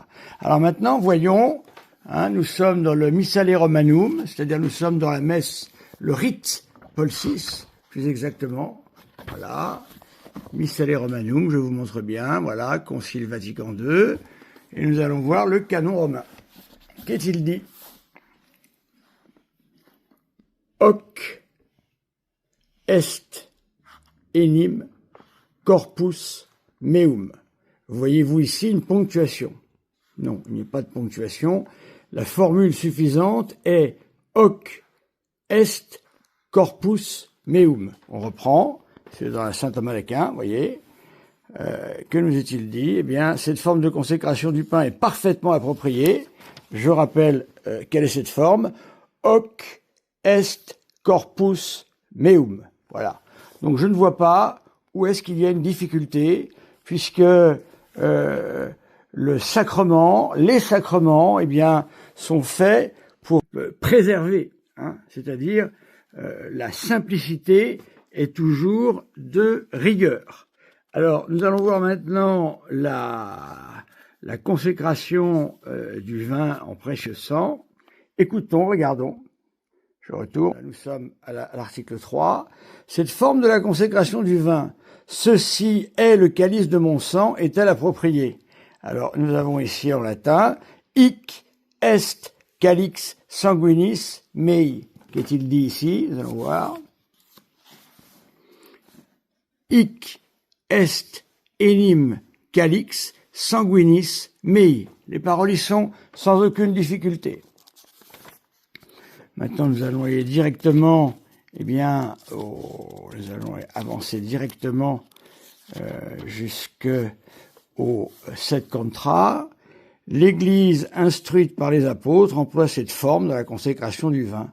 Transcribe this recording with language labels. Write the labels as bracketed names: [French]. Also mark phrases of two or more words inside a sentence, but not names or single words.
[French] Alors maintenant, voyons, hein, nous sommes dans le Missale Romanum, c'est-à-dire nous sommes dans la messe, le rite Paul VI, plus exactement. Voilà. Missale Romanum, je vous montre bien, voilà, Concile Vatican II, et nous allons voir le canon romain. Qu'est-il dit? [Latin] Hoc est enim corpus meum. [French] Voyez-vous ici une ponctuation? Non, il n'y a pas de ponctuation. La formule suffisante est [Latin] hoc est corpus meum. [French] On reprend, c'est dans la saint Thomas d'Aquin, voyez. Que nous est-il dit? Eh bien, cette forme de consécration du pain est parfaitement appropriée. Je rappelle quelle est cette forme. [Latin] Hoc est corpus meum. [French] Voilà. Donc je ne vois pas où est-ce qu'il y a une difficulté, puisque les sacrements, eh bien, sont faits pour préserver, hein, c'est-à-dire la simplicité est toujours de rigueur. Alors, nous allons voir maintenant la consécration du vin en précieux sang. Écoutons, regardons. Je retourne. Nous sommes à l'article 3. Cette forme de la consécration du vin, ceci est le calice de mon sang, est-elle appropriée? Alors, nous avons ici en latin, [Latin] hic est calix sanguinis mei. [French] Qu'est-il dit ici? Nous allons voir. [Latin] Hic est enim calix sanguinis mei. [French] Les paroles y sont sans aucune difficulté. Maintenant, nous allons aller directement, eh bien, nous allons avancer directement jusqu'au 7 contra. L'Église instruite par les apôtres emploie cette forme de la consécration du vin.